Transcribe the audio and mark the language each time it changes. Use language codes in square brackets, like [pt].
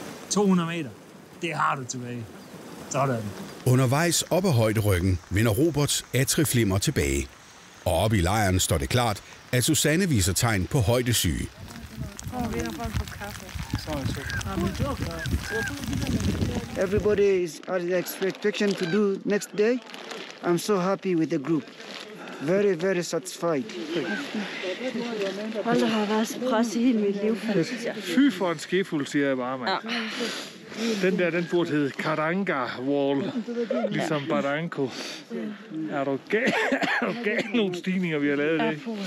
[da] 200 meter. Det har du tilbage. Sådan. Undervejs op ad højderyggen vender Roberts atriflimmer tilbage. Og oppe i lejren står det klart, at Susanne viser tegn på højdesyge. [en] Everybody is at the expectation to do next day. I'm so happy with the group. Very, very satisfied. [da] Hold da, har været så presset hele mit liv. Fy for en skefuld, siger jeg bare, mand. Ja. Den burde hedde Karanga Wall, ligesom Barranco. Er du gal nogle stigninger, vi har lavet det?